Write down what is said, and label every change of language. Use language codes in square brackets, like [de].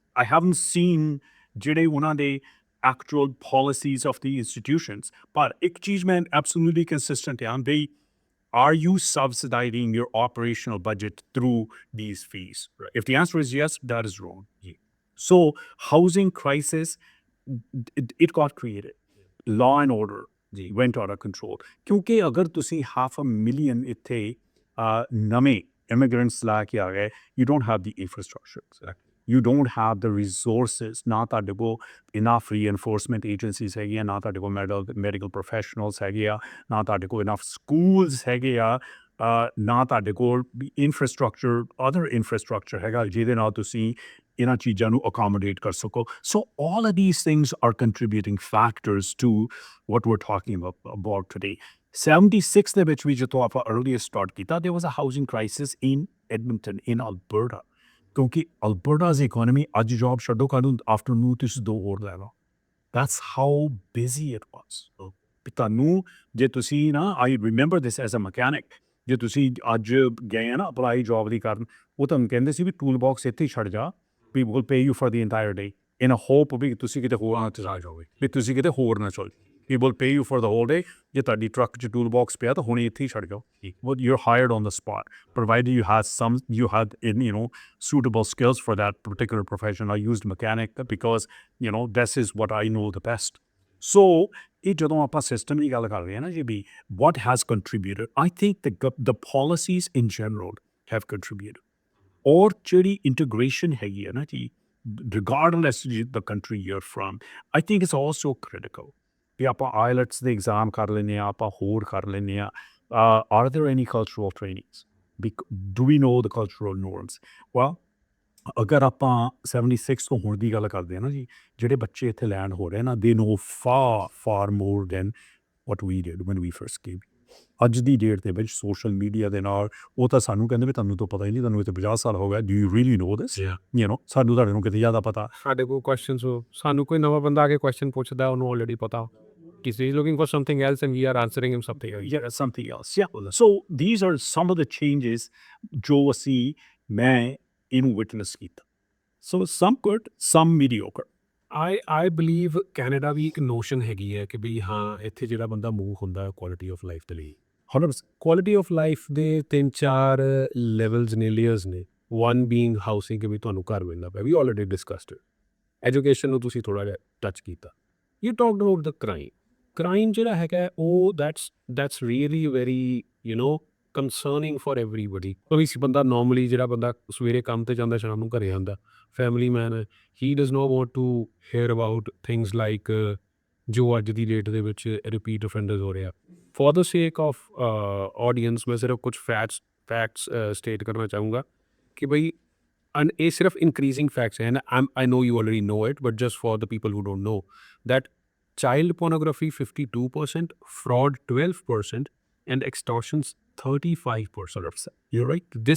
[en] I haven't seen [pa] ਜਿਹੜੇ ਉਹਨਾਂ ਦੇ [en] actual policies of the institutions, but [pa] ਇੱਕ ਚੀਜ਼ ਮੈਂ [en] absolutely consistent ਹਾਂ ਵੀ, are you subsidizing your operational budget through these fees? Right. If the answer is yes, that is wrong. Yeah. So housing crisis, it got created. Law and order went out of control. [pa] ਕਿਉਂਕਿ ਅਗਰ ਤੁਸੀਂ 500,000 ਇੱਥੇ ਨਵੇਂ immigrants ਲਾ ਕੇ ਆ ਗਏ, [en] you don't have the infrastructure. Exactly. You don't have the resources. [pa] ਨਾ ਤੁਹਾਡੇ ਕੋਲ [en] enough reinforcement agencies [pa] ਹੈਗੀਆਂ, ਨਾ ਤੁਹਾਡੇ ਕੋਲ [en] medical professionals [pa] ਹੈਗੇ ਆ, ਨਾ ਤੁਹਾਡੇ ਕੋਲ enough schools ਹੈਗੇ ਆ, ਨਾ ਤੁਹਾਡੇ ਕੋਲ other infrastructure ਹੈਗਾ ਜਿਹਦੇ ਨਾਲ ਤੁਸੀਂ ਇਹਨਾਂ ਚੀਜ਼ਾਂ ਨੂੰ accommodate ਕਰ ਸਕੋ. [en] So all of these things are contributing factors to what we're talking about today. 76 [pa] ਦੇ ਵਿੱਚ ਵੀ ਜਦੋਂ ਆਪਾਂ earlier start ਕੀਤਾ, [en] there was a housing crisis in Edmonton, in Alberta. [pa] ਕਿਉਂਕਿ ਅਲਬਰਟਾ's economy ਅੱਜ ਜੌਬ ਛੱਡੋ, ਕੱਲ੍ਹ ਨੂੰ ਆਫਟਰਨੂਨ ਤੁਸੀਂ 2 ਹੋਰ ਲੈ ਲਓ. [en] That's how busy it was. [pa] ਤੁਹਾਨੂੰ ਜੇ ਤੁਸੀਂ ਨਾ, [en] I remember this as a mechanic, [pa] ਜੇ ਤੁਸੀਂ ਅੱਜ ਗਏ ਆ ਨਾ ਅਪਲਾਈ ਜੌਬ ਦੀ ਕਰਨ, ਉਹ ਤੁਹਾਨੂੰ ਕਹਿੰਦੇ ਸੀ ਵੀ ਟੂਲ ਬਾਕਸ ਇੱਥੇ ਹੀ ਛੱਡ ਜਾ, [en] we will pay you for the entire day, in a hope [pa] ਵੀ ਤੁਸੀਂ ਕਿਤੇ ਹੋਰ ਨਾ ਚਲਾ ਜਾਓਗੇ, ਵੀ ਤੁਸੀਂ ਕਿਤੇ ਹੋਰ ਨਾ ਚਲ, [en] we will pay you for the whole day. [pa] ਜੇ ਤੁਹਾਡੀ ਟਰੱਕ 'ਚ ਟੂਲ ਬਾਕਸ ਪਿਆ ਤਾਂ ਹੁਣੇ ਇੱਥੇ ਹੀ ਛੱਡ ਜਾਓ. [en] Well, you're hired on the spot, provided you had you know, suitable skills for that particular profession. I used mechanic because, you know, this is what I know the best. So [pa] ਇਹ ਜਦੋਂ ਆਪਾਂ system ਦੀ ਗੱਲ ਕਰ ਰਹੇ ਹਾਂ ਨਾ ਜੀ, ਵੀ [en] what has contributed, I think the policies in general have contributed. [pa] ਔਰ ਜਿਹੜੀ integration ਹੈਗੀ ਹੈ ਨਾ ਜੀ, [en] regardless the country you're from, I think it's also critical. [pa] ਵੀ ਆਪਾਂ IELTS ਦੇ ਐਗਜ਼ਾਮ ਕਰ ਲੈਂਦੇ ਹਾਂ, ਆਪਾਂ ਹੋਰ ਕਰ ਲੈਂਦੇ ਹਾਂ. [en] Are there any cultural trainings? Do we know the cultural norms? [pa] Well, ਅਗਰ ਆਪਾਂ 76 ਤੋਂ ਹੁਣ ਦੀ ਗੱਲ ਕਰਦੇ ਹਾਂ ਨਾ ਜੀ, ਜਿਹੜੇ ਬੱਚੇ ਇੱਥੇ ਲੈਂਡ ਹੋ ਰਹੇ ਨਾ, [en] they know far more than what we did when we first came. [pa] ਅੱਜ ਦੀ ਡੇਟ ਦੇ ਵਿੱਚ ਸੋਸ਼ਲ ਮੀਡੀਆ ਦੇ ਨਾਲ, ਉਹ ਤਾਂ ਸਾਨੂੰ ਕਹਿੰਦੇ ਵੀ ਤੁਹਾਨੂੰ ਤਾਂ ਪਤਾ ਹੀ ਨਹੀਂ, ਤੁਹਾਨੂੰ ਇੱਥੇ 50 ਸਾਲ ਹੋ ਗਏ, [en] do you really know this? [pa] You know, ਸਾਨੂੰ ਤੁਹਾਡੇ ਨੂੰ ਕਿਤੇ ਜ਼ਿਆਦਾ ਪਤਾ. ਸਾਡੇ ਕੋਲ ਕੁਐਸਚਨਸ, ਸਾਨੂੰ ਕੋਈ ਨਵਾਂ ਬੰਦਾ ਆ ਕੇ ਕੁਐਸਚਨ ਪੁੱਛਦਾ, ਉਹਨੂੰ ਆਲਰੇਡੀ ਪਤਾ ਕਿ [en] he is looking for something else and we are answering him something else. Yeah, something else. Yeah. So these are some of the changes [pa] ਜੋ ਅਸੀਂ ਮੈਂ ਇਹਨੂੰ [en] witness ਕੀਤਾ. So some good, some mediocre. [pa] I believe Canada ਵੀ ਇੱਕ notion ਹੈਗੀ ਹੈ ਕਿ ਵੀ ਹਾਂ, ਇੱਥੇ ਜਿਹੜਾ ਬੰਦਾ ਮੂਵ ਹੁੰਦਾ ਕੁਆਲਿਟੀ ਆਫ ਲਾਈਫ ਦੇ ਲਈ, 100% ਕੁਆਲਿਟੀ ਆਫ ਲਾਈਫ ਦੇ 3-4 ਲੈਵਲਸ ਨੇ, ਲੇਅਰਸ ਨੇ. ਵਨ ਬੀਇੰਗ ਹਾਊਸਿੰਗ, ਕਿ ਵੀ ਤੁਹਾਨੂੰ ਘਰ ਮਿਲਣਾ ਪਿਆ, ਵੀ ਆਲਰੇਡੀ ਡਿਸਕਸਡ. ਐਜੂਕੇਸ਼ਨ ਨੂੰ ਤੁਸੀਂ ਥੋੜ੍ਹਾ ਜਿਹਾ ਟੱਚ ਕੀਤਾ. [en] you talked about the crime [pa] ਜਿਹੜਾ ਹੈਗਾ, ਉਹ [en] that's really very, you know, [pa] ਕੰਸਰਨਿੰਗ for everybody. ਕੋਈ ਬੰਦਾ ਨਾਰਮਲੀ ਜਿਹੜਾ ਬੰਦਾ ਸਵੇਰੇ ਕੰਮ ਤੇ ਜਾਂਦਾ ਸ਼ਾਮ ਨੂੰ ਘਰੇ ਆਉਂਦਾ, ਫੈਮਿਲੀ ਮੈਨ ਹੈ, [en] he does not want to hear about things like [pa] ਜੋ ਅੱਜ ਦੀ ਡੇਟ ਦੇ ਵਿੱਚ ਰਿਪੀਟ ਅਫੈਂਡਰਸ ਹੋ ਰਿਹਾ। [hi] For the sake of audience मैं सिर्फ कुछ फैक्ट्स स्टेट करना चाहूँगा कि भाई ये सिर्फ इंक्रीजिंग फैक्ट्स हैं, [en] I know you already know it, but just for the people who don't know that child pornography 52%, fraud 12%, and extortions 35%. You're right.